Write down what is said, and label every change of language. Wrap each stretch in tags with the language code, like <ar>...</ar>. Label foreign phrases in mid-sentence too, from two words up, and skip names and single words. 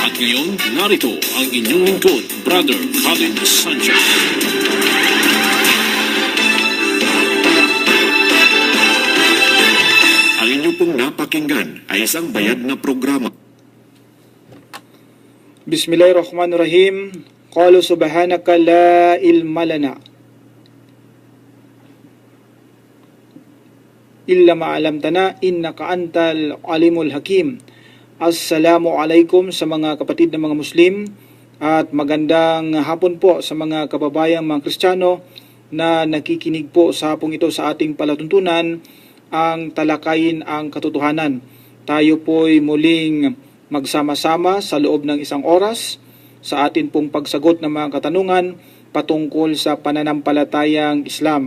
<tl>At ngayon, narito ang inyong lingkod, Brother Khalid Sanchez. Ang inyo pong napakinggan ay isang bayad na programa.</tl> <ar>بسم الله الرحمن الرحيم. قالوا سبحانك لا علم لنا إلا ما علمتنا إنك أنت العليم الحكيم. السلام عليكم</ar> <tl>sa mga kapatid na mga Muslim at magandang hapon po sa mga kababayang mga Kristiyano na nakikinig po sa hapong ito sa ating palatuntunan, ang Talakayin ang Katotohanan. Tayo po'y muling magsama-sama sa loob ng isang oras sa atin pong pagsagot ng mga katanungan patungkol sa pananampalatayang Islam.</tl>